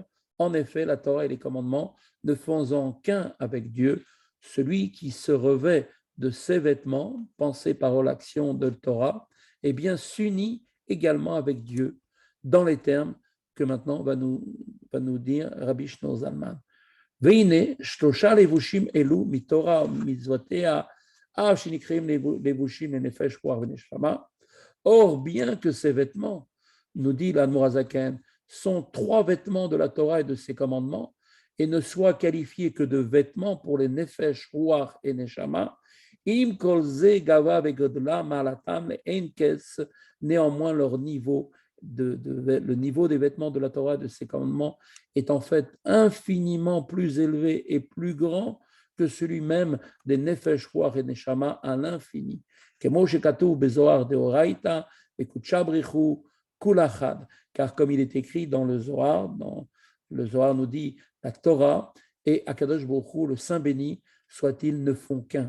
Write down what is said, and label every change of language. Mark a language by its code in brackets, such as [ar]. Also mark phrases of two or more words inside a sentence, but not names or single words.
[fr] En effet, la Torah et les commandements ne faisant qu'un avec Dieu, celui qui se revêt de ses vêtements, pensée, parole, action de Torah, eh bien s'unit également avec Dieu dans les termes que maintenant va nous dire Rabbi Shlomo Zalman. [he] והנה שלושה לבושים אלו מתורה ומצוותיה, אף שנקראים לבושים לנפש רוח ונשמה. [fr] Or, bien que ces vêtements, nous dit l'Admor Hazaken, sont trois vêtements de la Torah et de ses commandements, et ne soient qualifiés que de vêtements pour les [he] נפש, רוח [fr] et neshama, [he] עם כל זה גבהה וגדלה מעלתם עד אין קץ, [fr] néanmoins leur niveau, le niveau des vêtements de la Torah et de ses commandements est en fait infiniment plus élevé et plus grand que celui même des [he] נפש, רוח [fr] et neshama à l'infini. Car comme il est écrit dans le Zohar nous dit la Torah et [he] הקדוש ברוך הוא, [fr] le Saint béni, soit-il, ne font qu'un.